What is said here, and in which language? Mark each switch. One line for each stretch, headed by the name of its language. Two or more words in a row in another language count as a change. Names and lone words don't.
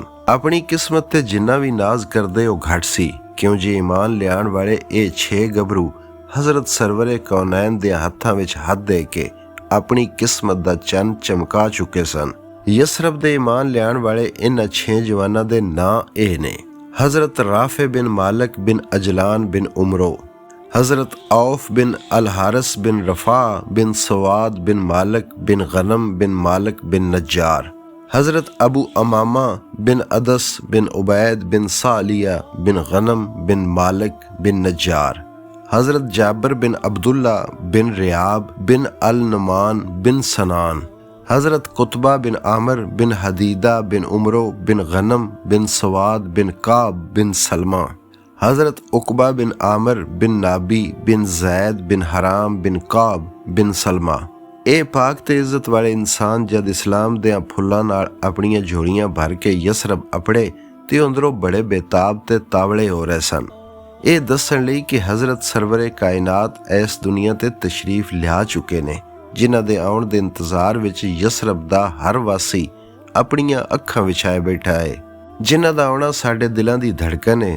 Punjabi: ਆਪਣੀ ਕਿਸਮਤ ਤੇ ਜਿੰਨਾ ਵੀ ਨਾਜ਼ ਕਰਦੇ ਉਹ ਘੱਟ ਸੀ, ਕਿਉਂ ਜੇ ਈਮਾਨ ਲਿਆਉਣ ਵਾਲੇ ਇਹ 6 ਗੱਭਰੂ ਹਜ਼ਰਤ ਸਰਵਰ ਕੌਨੈਨ ਦੇ ਹੱਥਾਂ ਵਿੱਚ ਹੱਥ ਦੇ ਕੇ ਆਪਣੀ ਕਿਸਮਤ ਦਾ ਚੰਨ ਚਮਕਾ ਚੁੱਕੇ ਸਨ। ਯਸਰਬ ਦੇ ਈਮਾਨ ਲਿਆਉਣ ਵਾਲੇ ਇਹਨਾਂ 6 ਜਵਾਨਾਂ ਦੇ ਨਾਂ ਇਹ ਨੇ: ਹਜ਼ਰਤ ਰਾਫੇ ਬਿਨ ਮਾਲਕ ਬਿਨ ਅਜਲਾਨ ਬਿਨ ਉਮਰੋ, हज़रत औफ बिन अल हारिस बिन रफ़ा बिन सवाद बिन मालिक बिन गनम बिन मालिक बिन नज्जार, हज़रत अबू अमामा बिन अदस बिन उबैद बिन सालिया बिन गनम बिन मालिक बिन नज्जार, हज़रत जाबिर बिन अब्दुल्ला बिन रियाब बिन अल नुमान बिन सनान, हज़रत कुतबा बिन आमिर बिन हदीदा बिन उमरो बिन गनम बिन सवाद बिन काब बिन सलमा, हज़रत उकबा बिन आमिर बिन नाबी बिन जैद बिन हराम बिन काब बिन सलमा। ਇਹ ਪਾਕ ਤੇ ਇੱਜ਼ਤ ਵਾਲੇ ਇਨਸਾਨ ਜਦ ਇਸਲਾਮ ਦੇ ਫੁੱਲਾਂ ਨਾਲ ਆਪਣੀਆਂ ਝੋਲੀਆਂ ਭਰ ਕੇ ਯਸਰਬ ਅਪੜੇ ਤੇ ਅੰਦਰੋਂ ਬੜੇ ਬੇਤਾਬ ਤੇ ਤਾਵਲੇ ਹੋ ਰਹੇ ਸਨ, ਇਹ ਦੱਸਣ ਲਈ ਕਿ ਹਜ਼ਰਤ ਸਰਵਰੇ ਕਾਇਨਾਤ ਇਸ ਦੁਨੀਆ ਤੇ ਤਸ਼ਰੀਫ ਲਿਆ ਚੁੱਕੇ ਨੇ, ਜਿਨ੍ਹਾਂ ਦੇ ਆਉਣ ਦੇ ਇੰਤਜ਼ਾਰ ਵਿੱਚ ਯਸਰਬ ਦਾ ਹਰ ਵਾਸੀ ਆਪਣੀਆਂ ਅੱਖਾਂ ਵਿਛਾਏ ਬੈਠਾ ਹੈ, ਜਿਨ੍ਹਾਂ ਦਾ ਆਉਣਾ ਸਾਡੇ ਦਿਲਾਂ ਦੀ ਧੜਕਨ ਹੈ।